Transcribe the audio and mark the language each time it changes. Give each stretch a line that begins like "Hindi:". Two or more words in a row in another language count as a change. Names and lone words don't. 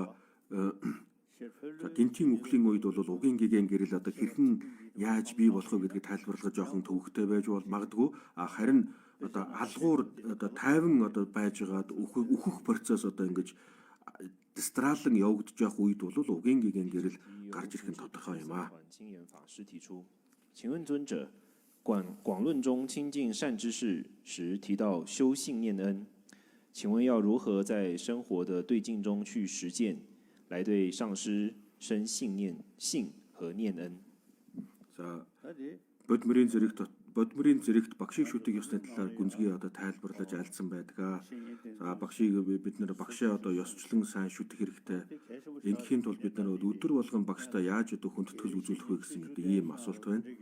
Mongolian: За гинтийн үхлийн үед бол угийн гэгэн гэрэл одоо хэрхэн яаж бий болох вэ гэдгийг тайлбарлах жоохон төвөгтэй байж магадгүй. Харин одоо алгуур одоо тайван одоо байж байгаад өөхөх процесс одоо ингэж дистралан явагдаж явах үед бол угийн гэгэн гэрэл гарч ирэх нь тодорхой юм аа.
Chinese: 请问尊者，广论中亲近善知识时提到修信念恩，请问要如何在生活的对境中去实践，来对上师生信和念恩？
Mongolian: За бодмөрийн зэрэгт багшийг шүтэх ёсны талаар гүнзгий одоо тайлбарлаж альцсан байдаг. За багшийг бид нэр багшаа одоо ёсчлон сайн шүтэх хэрэгтэй. Ингэхийн тулд бид нар өдөр болгон багштай яаж одоо хүндэтгэл үзүүлэх вэ гэсэн одоо ийм асуулт байна.